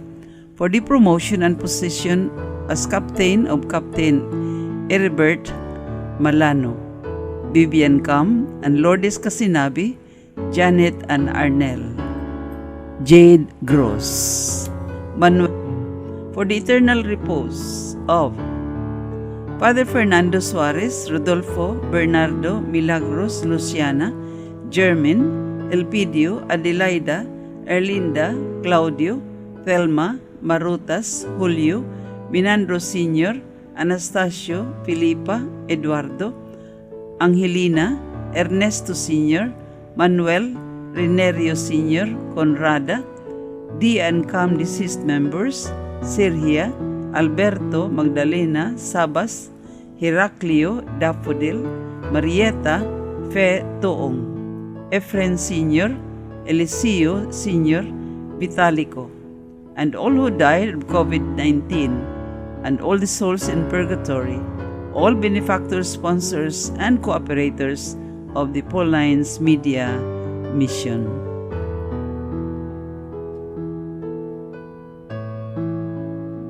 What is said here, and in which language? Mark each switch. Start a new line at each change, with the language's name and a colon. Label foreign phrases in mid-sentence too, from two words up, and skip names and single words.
English: For the promotion and position as Captain of Captain Heribert Malano, Vivian Cam and Lourdes Casinabi, Janet and Arnel. Jade Gross. Manuel. For the eternal repose of Father Fernando Suarez, Rodolfo, Bernardo, Milagros, Luciana, Jermin, Elpidio, Adelaida, Erlinda, Claudio, Thelma, Marutas, Julio, Minandro Sr., Anastasio, Filipa, Eduardo, Angelina, Ernesto Sr., Manuel, Renerio Sr., Conrada, D and CAM deceased members, Sirhia, Alberto, Magdalena, Sabas, Heraclio, Daffodil, Marieta, Fe Toong, Efren Sr., Eliseo Sr., Vitalico, and all who died of COVID-19, and all the souls in purgatory, all benefactors, sponsors, and cooperators of the Paulines Media Mission.